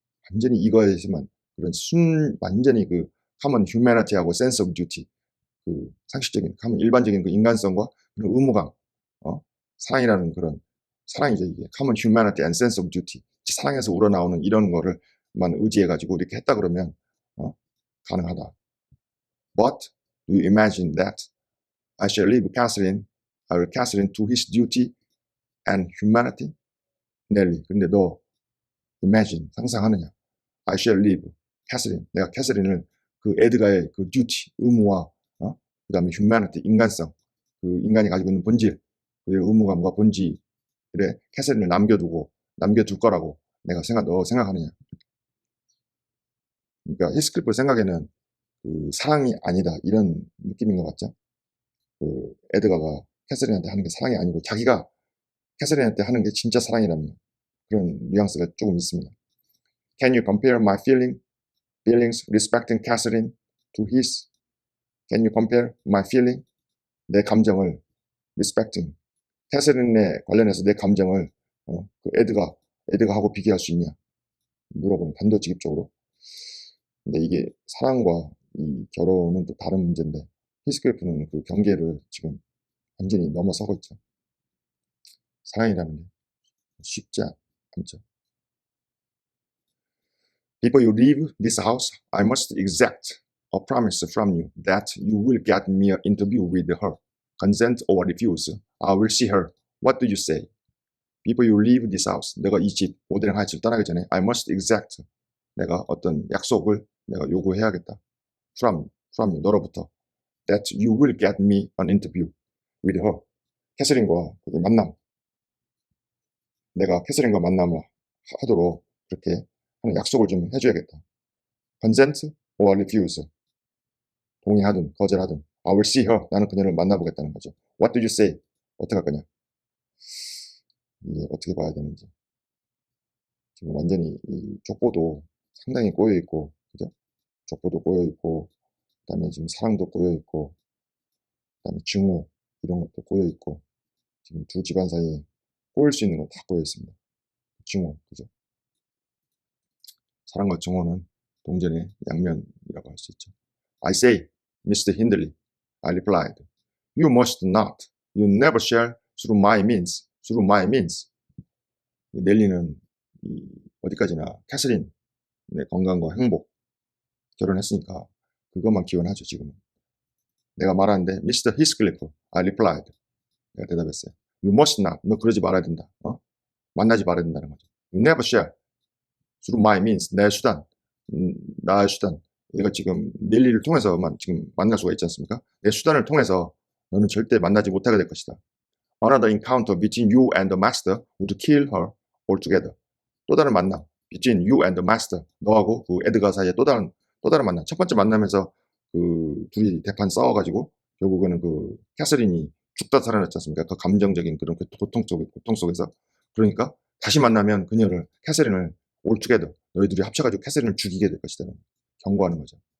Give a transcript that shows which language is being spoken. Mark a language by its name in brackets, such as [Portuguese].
[Korean] 완전히 이거에서만 그런 완전히 그 [English] common humanity [Korean] 하고 [English] sense of duty, [Korean] 그 상식적인 일반적인 그 인간성과 그런 의무감, 사랑이라는 그런 사랑이죠. 이게 [English] common humanity and sense of duty, [Korean] 사랑에서 우러나오는 이런 거를만 의지해가지고 이렇게 했다 그러면 가능하다. [English] But do you imagine that I shall leave Catherine to his duty and humanity? [Korean] 넬리, 근데 너 imagine, 상상하느냐? [English] I shall leave Catherine, [Korean] 내가 캐서린을 그 에드가의 그 duty, 의무와 그 다음에 humanity, 인간성, 그 인간이 가지고 있는 본질, 그의 의무감과 본질에 캐서린을 남겨둘 거라고 너 생각하느냐? 그러니까 히스클리프 생각에는 그 사랑이 아니다 이런 느낌인 것 같죠? 그 에드가가 캐서린한테 하는 게 사랑이 아니고 자기가 캐서린한테 하는 게 진짜 사랑이라는 그런 뉘앙스가 조금 있습니다. [English] Can you compare my feelings respecting Catherine to his? Can you compare my feeling? [Korean] 내 감정을 respecting, 캐서린에 관련해서 내 감정을 그 에드가하고 비교할 수 있냐? 물어보는 단도직입적으로. 근데 이게 사랑과 이 결혼은 또 다른 문제인데 히스클리프는 그 경계를 지금 완전히 넘어서고 있죠. 사랑이라는 게 쉽지 않죠. [English] Before you leave this house, I must exact a promise from you that you will get me an interview with her. Consent or refuse, I will see her. What do you say? Before you leave this house, [Korean] 내가 이 집, 오데링 하이츠를 떠나기 전에 [English] I must exact, [Korean] 내가 어떤 약속을 내가 요구해야겠다. [English] from you, [Korean] 너로부터 [English] that you will get me an interview with her. [Korean] 캐서린과 거기 만남, 내가 캐서린과 만남을 하도록 그렇게 하는 약속을 좀 해줘야겠다. [English] consent or refuse. [Korean] 동의하든 거절하든 [English] I will see her. [Korean] 나는 그녀를 만나보겠다는 거죠. [English] What do you say? [Korean] 어떻게 할 거냐? 이게 어떻게 봐야 되는지. 지금 완전히 이 족보도 상당히 꼬여있고, 그죠? 족보도 꼬여있고, 그 다음에 지금 사랑도 꼬여있고, 그 다음에 증오, 이런 것도 꼬여있고, 지금 두 집안 사이에 꼬일 수 있는 건 다 꼬여있습니다. 증오, 그죠? 사랑과 증오는 동전의 양면이라고 할 수 있죠. [English] I say, Mr. Hindley, I replied, you must not, you never shall through my means, through my means. [Korean] 넬리는 어디까지나 캐서린의 건강과 행복, 결혼했으니까 그것만 기원하죠, 지금은. 내가 말하는데, Mr. Heathcliff, [English] I replied. [Korean] 내가 대답했어요. [English] You must not, [Korean] 너 그러지 말아야 된다. 만나지 말아야 된다는 거죠. [English] You never shall, through my means, [Korean] 내 수단, 나의 수단. 얘가 지금 넬리를 통해서만 지금 만날 수가 있지 않습니까? 내 수단을 통해서 너는 절대 만나지 못하게 될 것이다. [English] Another encounter between you and the master would kill her altogether. [Korean] 또 다른 만남, [English] between you and the master. [Korean] 너하고 그 에드가 사이에 또 다른 만남. 첫 번째 만나면서 그 둘이 대판 싸워가지고 결국에는 그 캐서린이 죽다 살아났지 않습니까? 그 감정적인 그런 고통 속에서. 그러니까 다시 만나면 그녀를, 캐서린을 altogether, 너희 둘이 합쳐가지고 캐서린을 죽이게 될 것이다. 경고하는 거죠.